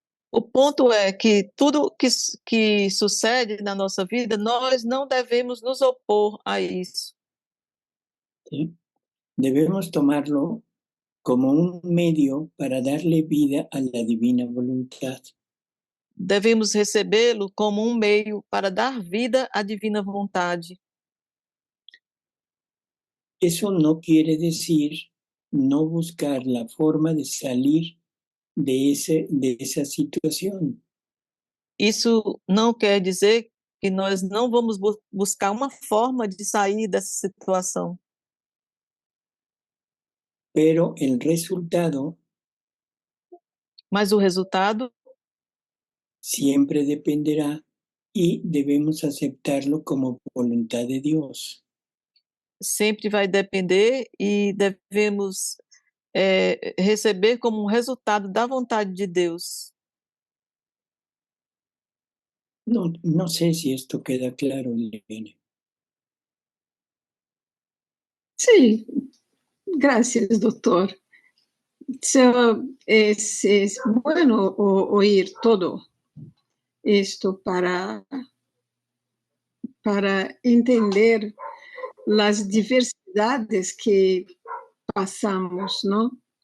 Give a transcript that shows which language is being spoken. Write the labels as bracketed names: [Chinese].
[Portuguese] O ponto é que tudo que sucede na nossa vida, nós não devemos nos opor a isso. [Spanish] ¿Sí? Debemos tomarlo como un medio para darle vida a la divina voluntad. [Portuguese] Devemos recebê-lo como um meio para dar vida à divina vontade. [Spanish] Eso no quiere decir no buscar la forma de salir de esa situación. [Portuguese] Isso não quer dizer que nós não vamos buscar uma forma de sair dessa situação. [Spanish] Pero el resultado [Portuguese] Mas o resultado [Spanish] siempre dependerá y debemos aceptarlo como voluntad de Dios. [Portuguese] sempre vai depender e devemos receber como um resultado da vontade de Deus. [Spanish] No sé si esto queda claro, Elena. Sí, gracias, doctor. Es bueno oír todo esto para entender las diversidades que pasamos, ¿no?